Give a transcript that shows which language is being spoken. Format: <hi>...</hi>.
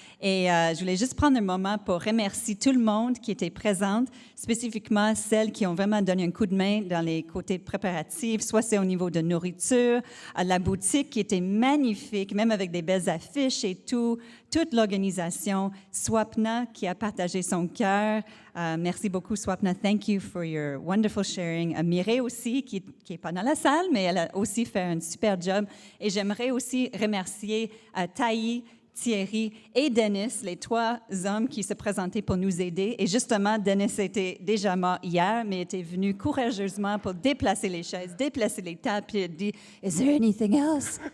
<fr>Et je voulais juste prendre un moment pour remercier tout le monde qui était présente, spécifiquement celles qui ont vraiment donné un coup de main dans les côtés préparatifs, soit c'est au niveau de nourriture, à la boutique qui était magnifique, même avec des belles affiches et tout, toute l'organisation, Swapna qui a partagé son cœur. Merci beaucoup, Swapna.</fr> <en>Thank you for your wonderful sharing.</en> <fr>Mireille aussi, qui n'est pas dans la salle, mais elle a aussi fait un super job. Et j'aimerais aussi remercier Taï, Thierry et Denis, les trois hommes qui se présentaient pour nous aider. Et justement, Denis était déjà mort hier, mais était venu courageusement pour déplacer les chaises, déplacer les tables, puis il a dit «</fr> <en>Is there anything else?</en>